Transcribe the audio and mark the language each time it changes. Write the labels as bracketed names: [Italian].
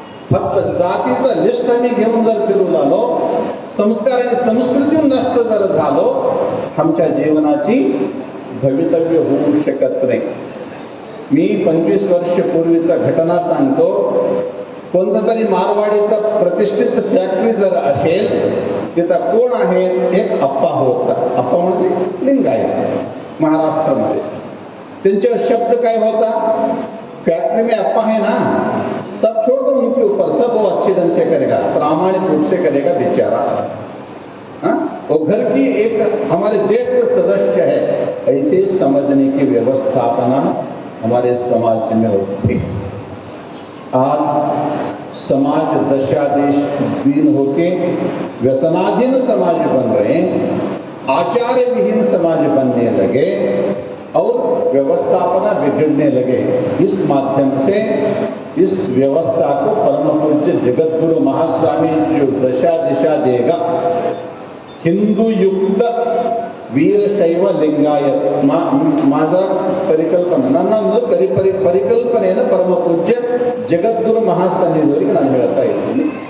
[Marathi] फक्त जातीचं लिस्ट आम्ही घेऊन जर फिरून आलो, संस्कार आणि संस्कृती नष्ट जर झालो, आमच्या जीवनाची भवितव्य होऊ शकत नाही. मी 25 वर्ष पूर्वीचा घटना सांगतो. कोणता तरी मारवाडीचा प्रतिष्ठित फॅक्टरी जर असेल, तिथं कोण आहेत, एक अप्पा होता. अप्पा म्हणजे लिंगायत महाराष्ट्रामध्ये. त्यांचा शब्द काय होता, [Hindi] फैक्ट्री में अप्पा है ना, सब छोड़ दो उनके ऊपर, सब वो अच्छे ढंग से करेगा, प्रामाणिक रूप से करेगा बेचारा. वो घर की एक हमारे ज्येष्ठ सदस्य है, ऐसे समझने की व्यवस्थापना हमारे समाज में होती है. आज समाज दशादेश दीन होके व्यसनाधीन समाज बन रहे, आचार्य विहीन समाज बनने लगे और व्यवस्थापना बिगड़ने लगे. इस माध्यम से इस व्यवस्था को परम पूज्य जगत गुरु महास्वामी जो दशा दिशा देगा, हिंदू युक्त वीरशैव लिंगायत माझा परिकल्पना [Kannada] ಪರಿಕಲ್ಪನೆಯನ್ನು ಪರಮ ಪೂಜ್ಯ ಜಗದ್ಗುರು ಮಹಾಸನ್ನಿಧಿಯವರಿಗೆ ನಾನು ಹೇಳ್ತಾ ಇದ್ದೀನಿ.